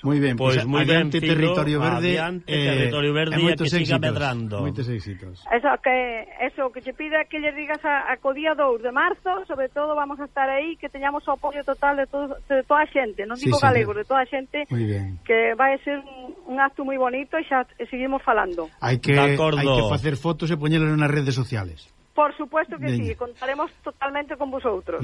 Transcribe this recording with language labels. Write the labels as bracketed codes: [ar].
[es] Muy bien, pues adiante, Territorio Verde. [gl] Adiante, Territorio Verde, e que siga medrando. Moitos éxitos. Eso que te pide que lle digas a co día 2 de marzo, sobre todo vamos a estar aí, que teñamos o apoio total de toda a xente, non digo galego, de toda a xente, que vai ser un acto moi bonito, e xa seguimos falando. Hai que facer fotos e poñelas nas redes sociales. [es] Por supuesto que sí, contaremos totalmente con vosotros.